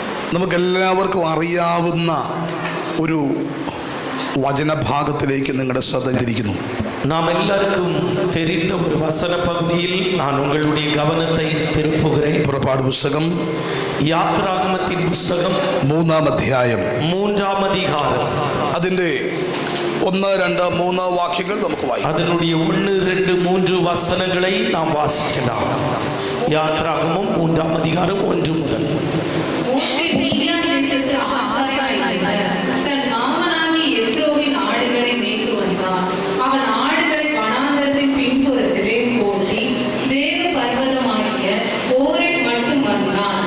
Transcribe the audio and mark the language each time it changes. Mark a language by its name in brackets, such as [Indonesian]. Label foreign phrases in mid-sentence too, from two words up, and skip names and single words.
[Malayalam] നമുക്കെല്ലാവർക്കും അറിയാവുന്ന ഒരു വചനഭാഗത്തിലേക്ക് നിങ്ങളുടെ ശ്രദ്ധ തിരിക്കുന്നു. [Tamil] நாம் எல்லாருக்கும் தெரிந்த ஒரு வசன பகுதியில் நான் உங்களுடைய கவனத்தை திருப்புகிறேன். [Malayalam] പുറപ്പാട് പുസ്തകം [Tamil] யாத்ராகமத்தின் புஸ்தகம் [Malayalam] 3-ാം അധ്യായം [Tamil] 3-ாம் அதிகாரம் [Malayalam] അതിൻ്റെ 1, 2, 3 വാക്യങ്ങൾ നമുക്ക് വായിക്കാം. [Tamil] அதனுடைய 1, 2, 3 வசனங்களை நாம் வாசிக்கலாம். யாத்ராகமம் 3-ாம் அதிகாரம் 1 முதல். மோசே மீதியான் தேசத்து ஆசாரியனாயிருந்த தன் மாமனாகிய எத்ரோவின் ஆடுகளை மேய்த்து வந்தான். அவன் ஆடுகளை வனாந்தரத்தின் பின்புறத்திலே ஓட்டி தேவ பர்வதமாகிய ஓரேப் மட்டும் வந்தான்.